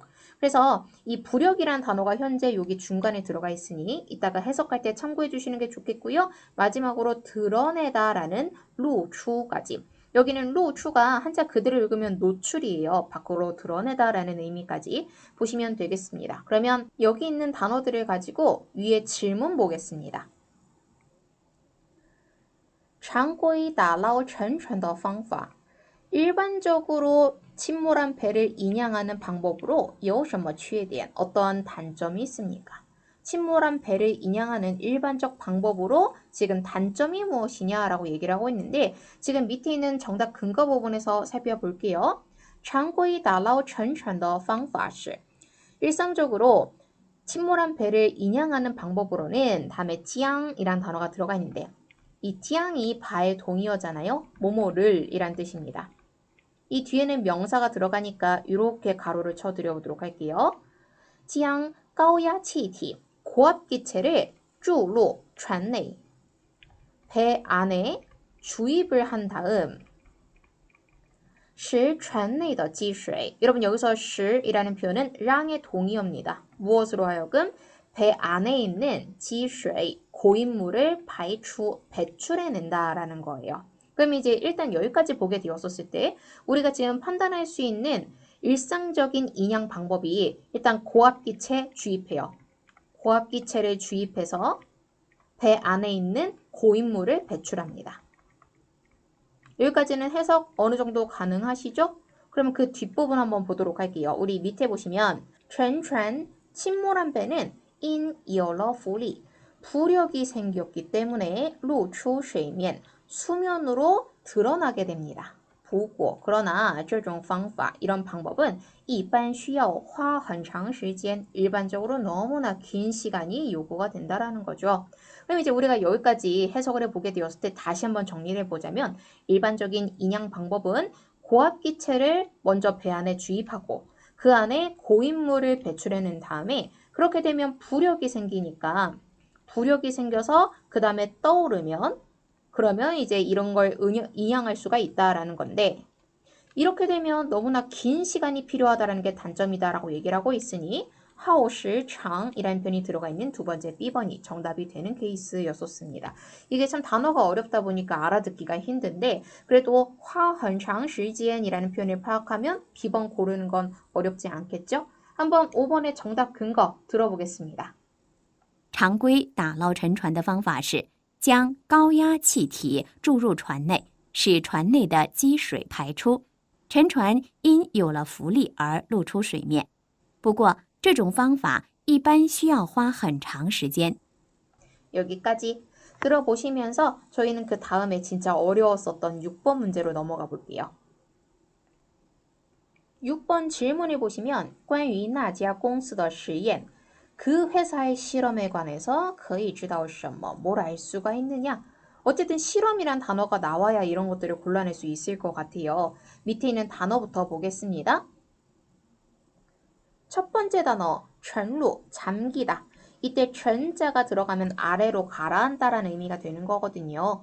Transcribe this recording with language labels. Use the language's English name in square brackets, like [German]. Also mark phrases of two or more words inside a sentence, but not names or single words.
[Korean] 그래서 이 부력이라는 단어가 현재 여기 중간에 들어가 있으니 이따가 해석할 때 참고해 주시는 게 좋겠고요. 마지막으로 드러내다라는 루추까지. 여기는 루추가 한자 그대로 읽으면 노출이에요. 밖으로 드러내다라는 의미까지 보시면 되겠습니다. 그러면 여기 있는 단어들을 가지고 위에 질문 보겠습니다. [Chinese] 常规打捞沉船的方法 [Korean] 일반적으로 침몰한 배를 인양하는 방법으로 [Chinese] 有什么缺点 [Korean] 어떠한 단점이 있습니까? 침몰한 배를 인양하는 일반적 방법으로 지금 단점이 무엇이냐라고 얘기를 하고 있는데 지금 밑에 있는 정답 근거 부분에서 살펴볼게요. [Chinese] 常规打捞沉船的方法是 [Korean] 일상적으로 침몰한 배를 인양하는 방법으로는 다음에 찌앙이란 단어가 들어가 있는데 이 찌앙이 바의 동의어잖아요. 뭐뭐를 이란 뜻입니다. 이 뒤에는 명사가 들어가니까 이렇게 가로를 쳐드려보도록 할게요. 찌앙 [Chinese] 高压气体 [Korean] 고압기체를 [Chinese] 注入船内 [Korean] 배 안에 주입을 한 다음 [Chinese] 使船内的积水 [Korean] 여러분 여기서 使이라는 표현은 랑의 동의어입니다. 무엇으로 하여금 배 안에 있는 积水 고인물을 배출해낸다라는 거예요. 그럼 이제 일단 여기까지 보게 되었었을 때 우리가 지금 판단할 수 있는 일상적인 인양 방법이 일단 고압기체 주입해요. 고압기체를 주입해서 배 안에 있는 고인물을 배출합니다. 여기까지는 해석 어느 정도 가능하시죠? 그럼 그 뒷부분 한번 보도록 할게요. 우리 밑에 보시면 沉船 침몰한 배는 [Chinese] 因有了浮力 [Korean] 부력이 생겼기 때문에 [Chinese] 露出水面 [Korean] 수면으로 드러나게 됩니다. 보고 그러나 [Chinese] 这种方法 [Korean] 이런 방법은 [Chinese] 一般需要花很长时间 [Korean] 일반적으로 너무나 긴 시간이 요구가 된다라는 거죠. 그럼 이제 우리가 여기까지 해석을 해보게 되었을 때 다시 한번 정리를 해보자면 일반적인 인양 방법은 고압기체를 먼저 배 안에 주입하고 그 안에 고인물을 배출해낸 다음에 그렇게 되면 부력이 생기니까 부력이 생겨서 그 다음에 떠오르면 그러면 이제 이런 걸 인양할 수가 있다라는 건데 이렇게 되면 너무나 긴 시간이 필요하다는 게 단점이다라고 얘기를 하고 있으니 [Chinese] 耗时长 [Korean] 이라는 표현이 들어가 있는 두 번째 B번이 정답이 되는 케이스였었습니다. 이게 참 단어가 어렵다 보니까 알아듣기가 힘든데 그래도 [Chinese] 花很长时间 [Korean] 이라는 표현을 파악하면 B번 고르는 건 어렵지 않겠죠? 한번 5번의 정답 근거 들어보겠습니다. [Chinese] 常规打捞沉船的方法是将高压气体注入船内，使船内的积水排出，沉船因有了浮力而露出水面。不过，这种方法一般需要花很长时间。 [Korean] 여기까지 들어보시면서 저희는 그 다음에 진짜 어려웠었던 6번 문제로 넘어가 볼게요. 6번 질문을 보시면 [Chinese] 关于那家公司的实验 [Korean] 그 회사의 실험에 관해서 [Chinese] 可以知道什么 [Korean] 뭘 알 수가 있느냐? 어쨌든 실험이란 단어가 나와야 이런 것들을 골라낼 수 있을 것 같아요. 밑에 있는 단어부터 보겠습니다. 첫 번째 단어 沉入 잠기다. 이때 沉자가 들어가면 아래로 가라앉다라는 의미가 되는 거거든요.